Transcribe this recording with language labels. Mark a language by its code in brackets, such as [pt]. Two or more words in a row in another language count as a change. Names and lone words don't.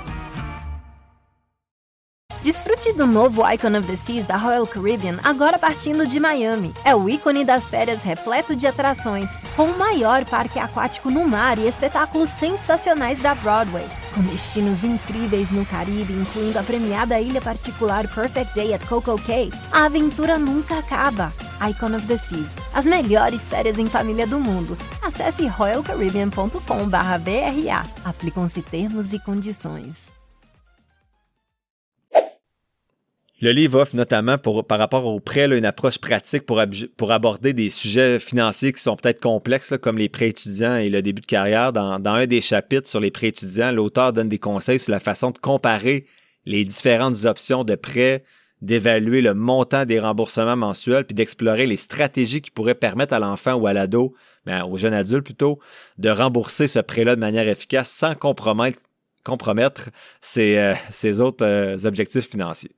[pt] Desfrute do novo Icon of the Seas da Royal Caribbean, agora partindo de Miami. É o ícone das férias repleto de atrações, com o maior parque aquático no mar e espetáculos sensacionais da Broadway. Com destinos incríveis no Caribe, incluindo a premiada ilha particular Perfect Day at Coco Cay, a aventura nunca acaba. Icon of the Seas, as melhores férias em família do mundo. Acesse royalcaribbean.com/BRA. Aplicam-se termos e condições. [fr] Le livre offre notamment, par rapport aux prêts, une approche pratique pour aborder des sujets financiers qui sont peut-être complexes, comme les prêts étudiants et le début de carrière. Dans un des chapitres sur les prêts étudiants, l'auteur donne des conseils sur la façon de comparer les différentes options de prêts, d'évaluer le montant des remboursements mensuels puis d'explorer les stratégies qui pourraient permettre à l'enfant ou à l'ado, au jeune adulte plutôt, de rembourser ce prêt-là de manière efficace sans compromettre ses autres objectifs financiers.